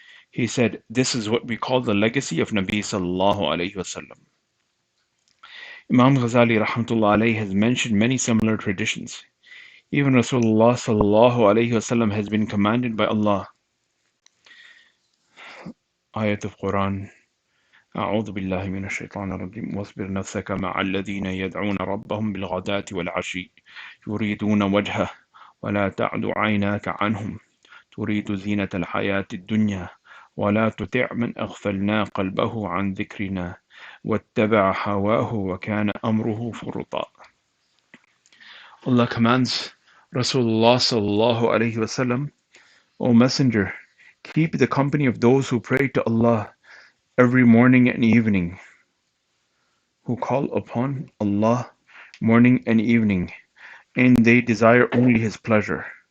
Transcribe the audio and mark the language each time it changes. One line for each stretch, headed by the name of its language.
English: He said, "This is what we call the legacy of Nabi sallallahu alayhi wasallam." Imam Ghazali rahmatullah alayhi has mentioned many similar traditions. Even Rasulullah sallallahu alayhi wasallam has been commanded by Allah.
Arabic: Ayat of Quran, أعوذ بالله من الشيطان الرجيم واصبر نفسك مع الذين يدعون ربهم بالغداة والعشي يريدون وجهه ولا تعد عيناك عنهم تريد زينة الحياة الدنيا ولا تطع من أغفلنا قلبه عن ذكرنا واتبع هواه وكان أمره فرطا.
English: Allah commands Rasulullah sallallahu alayhi wasallam, "O Messenger, keep the company of those who pray to Allah every morning and evening, who call upon Allah morning and evening, and they desire only His pleasure.